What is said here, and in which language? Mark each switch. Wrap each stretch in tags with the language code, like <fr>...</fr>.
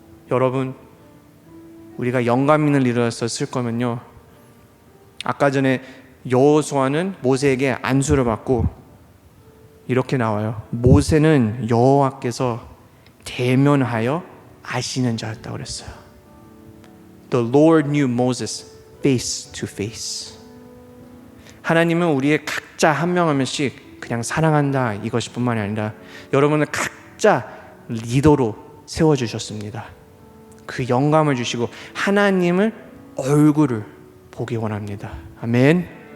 <ko>여러분 우리가 영감 있는 리더로서 쓸 거면요 아까 전에 여호수아는 모세에게 안수를 받고 이렇게 나와요. 모세는 여호와께서 대면하여 아시는 자였다고 그랬어요.</ko> <en>The Lord knew Moses face to face.</en> <ko>하나님은 우리의 각자 한 명 한 명씩 그냥 사랑한다 이것이 뿐만이 아니라 여러분을 각자 리더로 세워주셨습니다. 그 영감을 주시고 하나님을 얼굴을 보기 원합니다. 아멘.</ko>